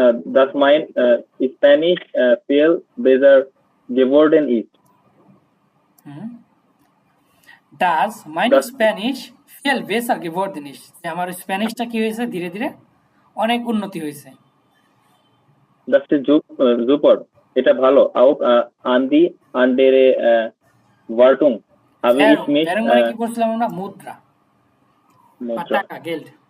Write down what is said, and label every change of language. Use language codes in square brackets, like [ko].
[de] dass mein Spanish viel besser geworden ist. Das mein Spanish viel besser geworden ist, [bn] যে আমার স্প্যানিশটা কি হয়েছে, ধীরে ধীরে অনেক উন্নতি হয়েছে। [de] Das ist super. [bn] এটা ভালো। [de] Auch an die andere Wartung habe ich mich [bn] কি বলছিলাম আমরা, মুদ্রা, টাকা, Geld